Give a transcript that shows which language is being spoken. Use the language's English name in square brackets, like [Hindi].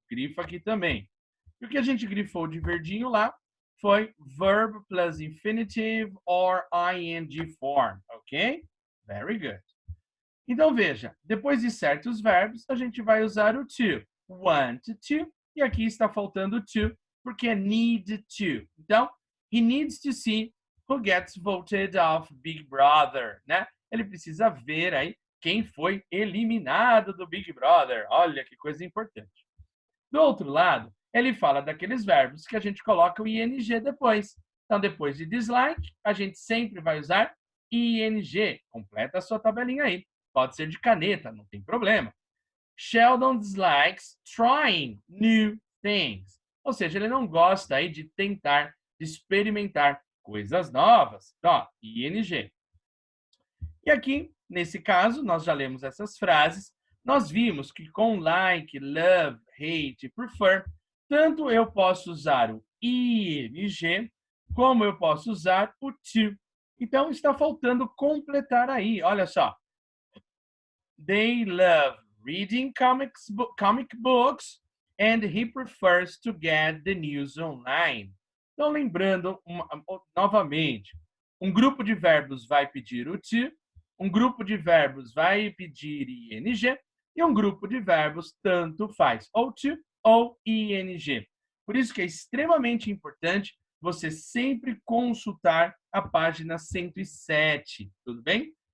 [Portuguese] Grifa aqui também. E o que a gente grifou de verdinho lá foi [English] verb plus infinitive or ing form. Ok? Very good. [Portuguese] Então, veja, depois de certos verbos, a gente vai usar o to. Want to. E aqui está faltando o to, porque é need to. [English] Então, he needs to see who gets voted off Big Brother, né? [Portuguese] Ele precisa ver aí quem foi eliminado do Big Brother. Olha que coisa importante. Do outro lado, ele fala daqueles verbos que a gente coloca o ing depois. Então, depois de dislike, a gente sempre vai usar ing. Completa a sua tabelinha aí. Pode ser de caneta, não tem problema. [English] Sheldon dislikes trying new things. [Portuguese] Ou seja, ele não gosta aí de tentar, de experimentar coisas novas. Então, ing. E aqui, nesse caso, nós já lemos essas frases. Nós vimos que com like, love, hate, prefer, tanto eu posso usar o ing, como eu posso usar o to. Então, está faltando completar aí. Olha só. [English] They love reading comic books and he prefers to get the news online. [Portuguese] Então, lembrando novamente, um grupo de verbos vai pedir o to, um grupo de verbos vai pedir ing e um grupo de verbos tanto faz, ou to ou ing. Por isso que é extremamente importante você sempre consultar a página 107, tudo bem?